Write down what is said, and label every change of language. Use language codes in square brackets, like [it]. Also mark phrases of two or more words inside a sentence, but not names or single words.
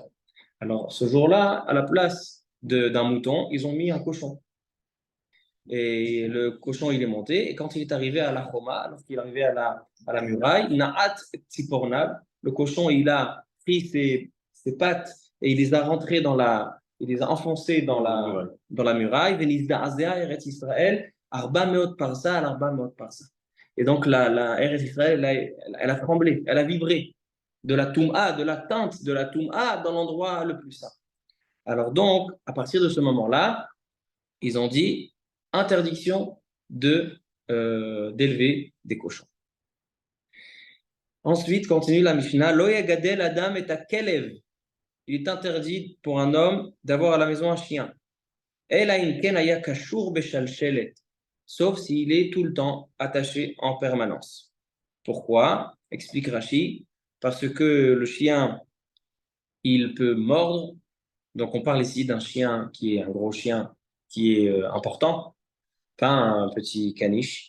[fr] Alors, ce jour-là, à la place d'un mouton, ils ont mis un cochon. Et le cochon, il est monté. Et quand il est arrivé à la Choma, lorsqu'il est arrivé à la muraille, [he] נעץ ציפורניו, [fr] le cochon, il a pris ses pattes et il les a rentrées il les a enfoncées dans la muraille. [he] ונזדעזעה ארץ ישראל, ארבע מאות פרסה, ארבע מאות פרסה. [fr] Et donc, la Eretz Israël, elle a tremblé, elle a vibré de la Toum'a, de l'atteinte de la Toum'a dans l'endroit le plus saint. Alors donc, à partir de ce moment-là, ils ont dit interdiction d'élever des cochons. Ensuite, continue la Mishnah, [he] לא יגדל אדם את כלב. [fr] Il est interdit pour un homme d'avoir à la maison un chien. [he] אלא אם כן היה קשור בשלשלת. [fr] Sauf s'il est tout le temps attaché en permanence. Pourquoi? Explique Rashi. parce que le chien, il peut mordre. Donc, on parle ici d'un chien qui est un gros chien qui est important, pas un petit caniche.